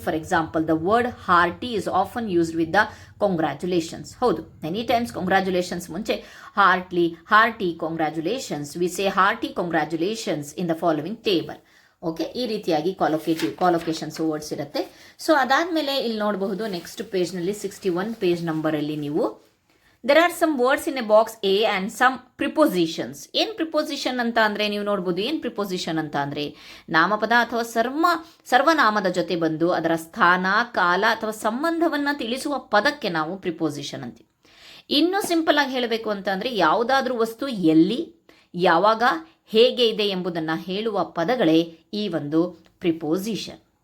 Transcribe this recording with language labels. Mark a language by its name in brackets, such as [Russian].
[English] For example, the word hearty is often used with the congratulations. ಹೌದು, many times congratulations ಮುಂಚೆ hearty congratulations, we say hearty congratulations in the following table. [Kannada] Okay, ಈ ರೀತಿಯಾಗಿ ಕಾಲೊಕೇಶನ್ಸ್ words ಇರುತ್ತೆ. So ಅದಾದಮೇಲೆ ಇಲ್ಲಿ ನೋಡಬಹುದು, next ಪೇಜ್ನಲ್ಲಿ 61 page ನಂಬರಲ್ಲಿ ನೀವು [English] there are some words in a box A and some prepositions. [Kannada] ಏನು ಪ್ರಿಪೋಸಿಷನ್ ಅಂತ ಅಂದರೆ ನೀವು ನೋಡ್ಬೋದು. ಏನು ಪ್ರಿಪೋಸಿಷನ್ ಅಂತ ಅಂದರೆ ನಾಮಪದ ಅಥವಾ ಸರ್ವನಾಮದ ಜೊತೆ ಬಂದು ಅದರ ಸ್ಥಾನ, ಕಾಲ ಅಥವಾ ಸಂಬಂಧವನ್ನು ತಿಳಿಸುವ ಪದಕ್ಕೆ ನಾವು ಪ್ರಿಪೋಸಿಷನ್ ಅಂತೀವಿ. ಇನ್ನೂ ಸಿಂಪಲ್ ಆಗಿ ಹೇಳಬೇಕು ಅಂತ ಅಂದರೆ ಯಾವುದಾದ್ರೂ ವಸ್ತು ಎಲ್ಲಿ, ಯಾವಾಗ, ಹೇಗೆ ಇದೆ ಎಂಬುದನ್ನು ಹೇಳುವ ಪದಗಳೇ ಈ ಒಂದು ಪ್ರಿಪೋಸಿಷನ್.